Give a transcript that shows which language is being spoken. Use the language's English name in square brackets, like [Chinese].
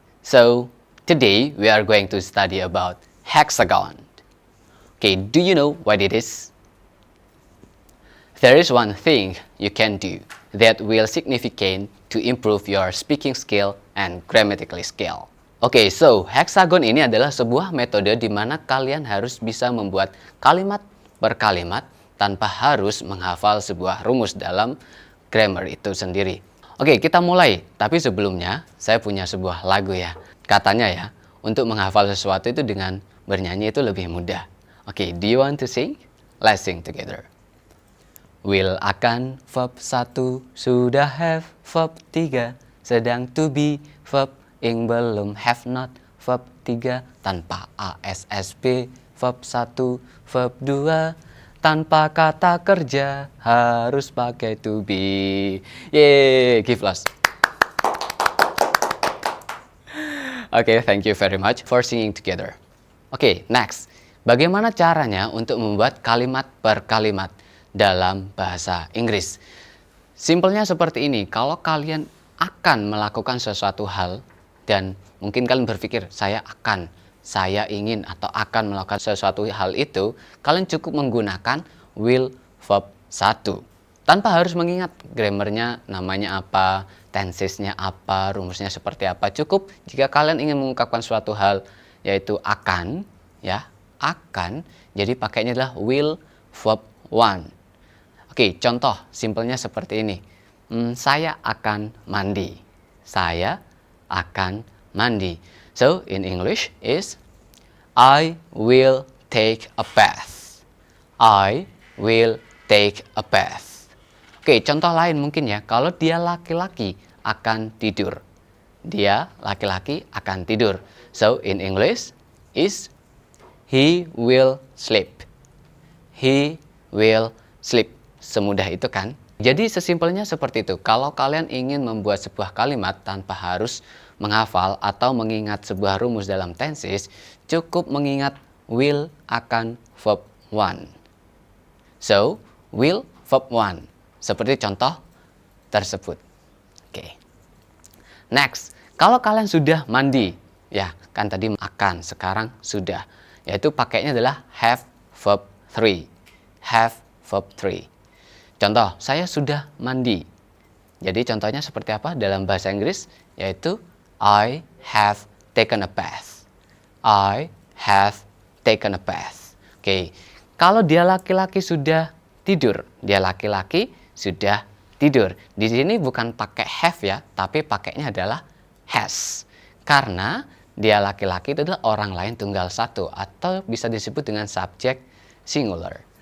[English] So today we are going to study about hexagon. Okay, do you know what it is? There is one thing you can do that will significant to improve your speaking skill and grammatical skill. [Indonesian] Okay, so hexagon ini adalah sebuah metode di mana kalian harus bisa membuat kalimat per kalimat tanpa harus menghafal sebuah rumus dalam grammar itu sendiri. Oke, kita mulai. Tapi sebelumnya, saya punya sebuah lagu ya. Katanya ya, untuk menghafal sesuatu itu dengan bernyanyi itu lebih mudah. [English] Oke, do you want to sing? Let's sing together. Will [Indonesian] akan [English] verb 1, [Indonesian] sudah [English] have verb 3, [Indonesian] sedang [English] to be verb ing [Indonesian] belum [English] have not verb 3, [Indonesian] tanpa [English] ASSB verb 1, verb 2, [Indonesian] tanpa kata kerja harus pakai [English] to be. Yeay, give us. Okay, thank you very much for singing together. Okay, next. [Indonesian] Bagaimana caranya untuk membuat kalimat per kalimat dalam bahasa Inggris? Simpelnya seperti ini. Kalau kalian akan melakukan sesuatu hal dan mungkin kalian berpikir saya ingin atau akan melakukan sesuatu hal itu, kalian cukup menggunakan will verb 1. Tanpa harus mengingat grammarnya, namanya apa, tensesnya apa, rumusnya seperti apa. Cukup jika kalian ingin mengungkapkan suatu hal, yaitu akan, ya, akan, jadi pakainya adalah will verb 1. Oke, contoh simpelnya seperti ini. Saya akan mandi. Saya akan mandi. [English] So, in English is, I will take a bath. I will take a bath. [Indonesian] Oke, contoh lain mungkin ya. Kalau dia laki-laki akan tidur. Dia laki-laki akan tidur. [English] So, in English is, he will sleep. He will sleep. [Indonesian] Semudah itu kan? Jadi sesimpelnya seperti itu. Kalau kalian ingin membuat sebuah kalimat tanpa harus menghafal atau mengingat sebuah rumus dalam tenses, cukup mengingat will akan verb 1. So, will verb 1. Seperti contoh tersebut. Oke. Next, kalau kalian sudah mandi, ya kan tadi akan, sekarang sudah. Yaitu pakainya adalah have verb 3. Have verb 3. Contoh, saya sudah mandi. Jadi contohnya seperti apa dalam bahasa Inggris? Yaitu [English] I have taken a bath. I have taken a bath. [Indonesian] Oke, kalau dia laki-laki sudah tidur. Dia laki-laki sudah tidur. Di sini bukan pakai have ya, tapi pakainya adalah has. Karena dia laki-laki itu adalah orang lain tunggal satu atau bisa disebut dengan subjek singular.